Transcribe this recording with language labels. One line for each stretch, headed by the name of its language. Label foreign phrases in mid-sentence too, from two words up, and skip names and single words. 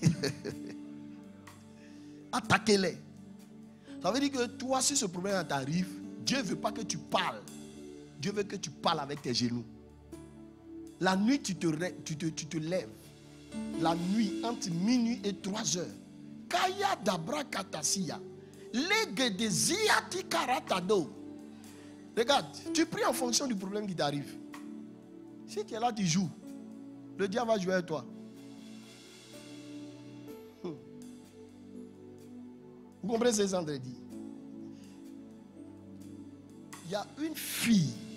French: Attaquez-les. Ça veut dire que toi, si ce problème t'arrive, Dieu ne veut pas que tu parles. Dieu veut que tu parles avec tes genoux. La nuit, tu te lèves. La nuit, entre minuit et 3 heures. Kaya dabra katasiya. Lege de ziati karatado. Regarde, tu pries en fonction du problème qui t'arrive. Si tu es là, tu joues. Le diable va jouer avec toi. Vous comprenez ce que André dit? Il y a une fille.